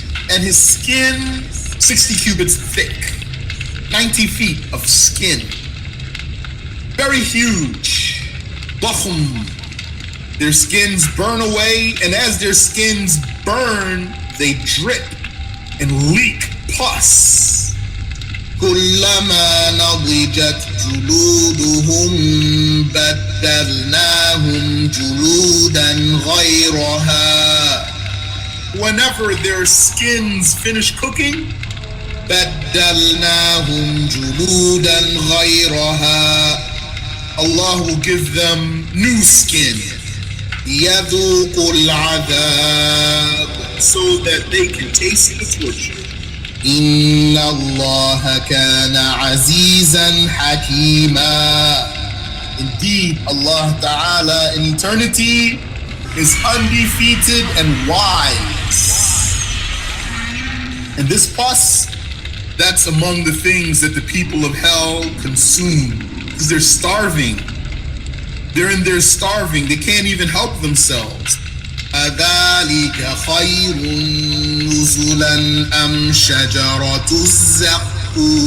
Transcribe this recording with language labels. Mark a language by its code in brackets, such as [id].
[en] And his skin, 60 cubits thick. 90 feet of skin. Very huge. Dakhum. Their skins burn away, and as their skins burn, they drip and leak pus. [ar] كلما نضجت جلودهم بدلناهم جلودا غيرها. [en] Whenever their skins finish cooking, [ar] بدلناهم جلودا غيرها. [en] Allah will give them new skin. [ar] يذوقوا العذاب, [en] so that they can taste the torture. [ar] إن الله كان عزيزا حكيما. [en] Indeed, Allah Ta'ala in eternity is undefeated and wise. And this pus, that's among the things that the people of hell consume, because they're starving. They're in there starving. They can't even help themselves. [ar] أذلك خير نزلا أم شجرة الزقوم?